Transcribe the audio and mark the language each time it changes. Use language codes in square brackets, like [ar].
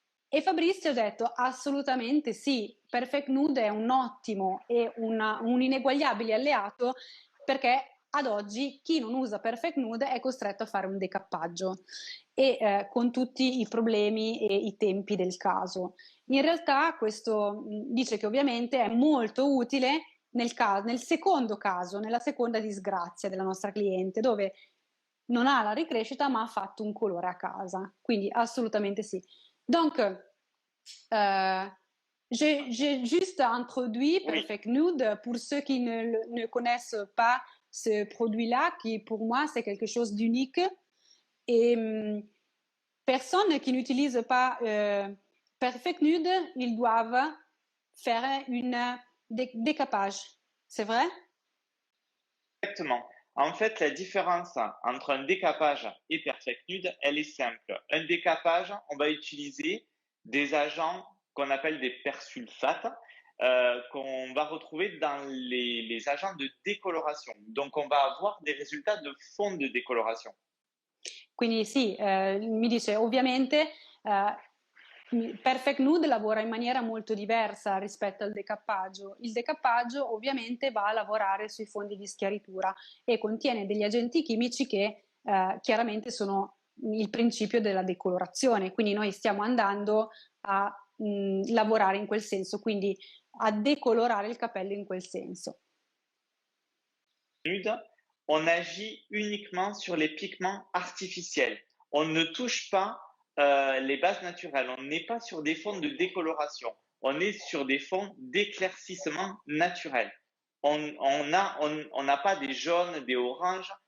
[it] E Fabrizio ha detto assolutamente sì, Perfect Nude è un ottimo e un ineguagliabile alleato, perché ad oggi chi non usa Perfect Nude è costretto a fare un decappaggio e con tutti i problemi e i tempi del caso. In realtà questo dice che ovviamente è molto utile nel secondo caso, nella seconda disgrazia della nostra cliente, dove non ha la ricrescita ma ha fatto un colore a casa. Quindi assolutamente sì. [fr] Donc, j'ai juste introduit Perfect Nude pour ceux qui ne connaissent pas ce produit-là, qui pour moi c'est quelque chose d'unique. Et personnes qui n'utilisent pas Perfect Nude, ils doivent faire un décapage. C'est vrai? Exactement. En fait, la différence entre un décapage et Perfect Nude, elle est simple. Un décapage, on va utiliser des agents qu'on appelle des persulfates, qu'on va retrouver dans les agents de décoloration. Donc, on va avoir des résultats de fond de décoloration. [it] Quindi sì, mi dice ovviamente Perfect Nude lavora in maniera molto diversa rispetto al decappaggio. Il decappaggio ovviamente va a lavorare sui fondi di schiaritura e contiene degli agenti chimici che chiaramente sono il principio della decolorazione, quindi noi stiamo andando a lavorare in quel senso, quindi a decolorare il capello in quel senso. [fr] Nude, on agit uniquement sur les pigments artificiels. On ne touche pas les bases naturelles. On n'est pas sur des fonds de décoloration. On est sur des fonds d'éclaircissement naturel. On n'a pas des jaunes, des oranges.